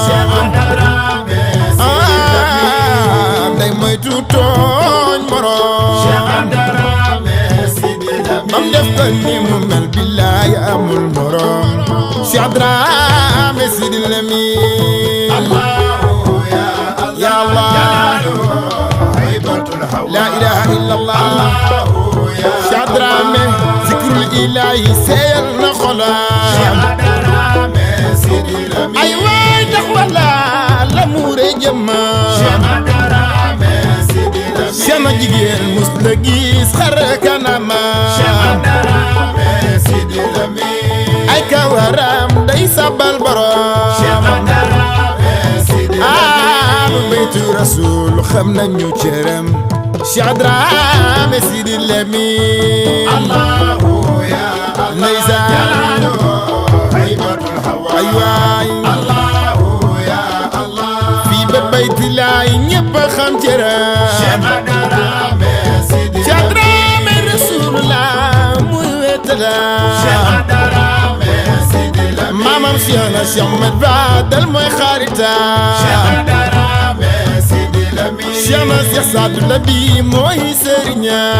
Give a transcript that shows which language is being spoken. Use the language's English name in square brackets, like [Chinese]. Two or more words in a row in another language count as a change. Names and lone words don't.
[Wolof] Cheikh Dramé si Ah, day moytu tooñ borom. Cheikh Dramé si Bam def ko ni mu mel, billaay amul morom. Cheikh Dramé Sidi Lamine. [Arabic] الله يا الله يا الله. جلاله هيبة الهوى. لا إله إلا الله. الله يا Cheikh Dramé, ذكر الإله [Wolof] seyal na xolam. Cheikh Dramé Sidi Lamine. Ay waay, tax wala la mu rëy jëmma. Cheikh Dramé Sidi Lamine. Sama jigéen mus la gis xar kanama. Cheikh Dramé Sidi Lamine. Ay kawaram day sabal borom. Cheikh Dramé Sidi Lamine. Ahlu Baytu Rasul xam nañu cëram. Cheikh Dramé Sidi Lamine. [Arabic] الله يا الله Ndeysaan. جلاله هيبة الهوى. [Wolof] Ay waay. [Arabic] الله يا الله. [Wolof] Fii ba Bayti Laay ñépp a xam cëram. Cheikh Dramé Sidi Cheikh Dramé Rasulullah muy wétala. Cheikh Dramé Sidi Lamine. Maamam Cheikh na Cheikh Ahmed Fadel mooy xarita. Cheikh Dramé Sidi Lamine. Cheikh na Cheikh Sadou Labi mooy sëriña.